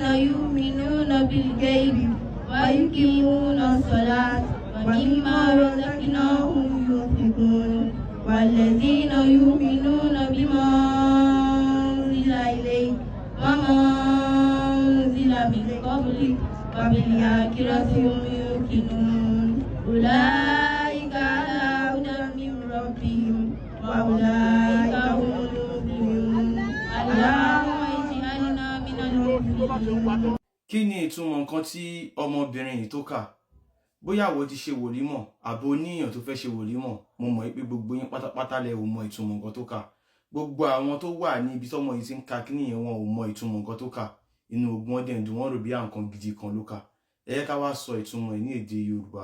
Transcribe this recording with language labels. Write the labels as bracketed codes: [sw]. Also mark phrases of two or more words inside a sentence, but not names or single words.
[ar] يؤمنون بالغيب ويقيمون الصلاة ومما رزقناهم ينفقون والذين يؤمنون بما أنزل إليك وما أنزل من قبلك وبالآخرة هم يوقنون أولئك على هدى من ربهم وأولئك هم المفلحون. اللهم اجعلنا من المفلحين. [yo] Kí ni ìtumọ̀ nǹkan tí ọmọbìnrin yìí tó kà? Bóyá àwọ̀ ti ṣe wòlímọ̀ àbò oníyàn tó fẹ́ ṣe wòlímọ̀, mo mọ̀ pé gbogbo yín pátápátá lẹ ò mọ ìtumọ̀ nǹkan tó kà. Gbogbo àwọn tó wà ní ibi tọ́mọ yìí ti ń ka kíní yẹn wọn ò mọ ìtumọ̀ nǹkan tó kà. Inú ogun wọn dẹ̀ ń dùn, wọ́n rò bí nǹkan gidi kan ló kà. Ẹ jẹ́ ká wá sọ ìtumọ̀ ẹ̀ ní èdè Yorùbá.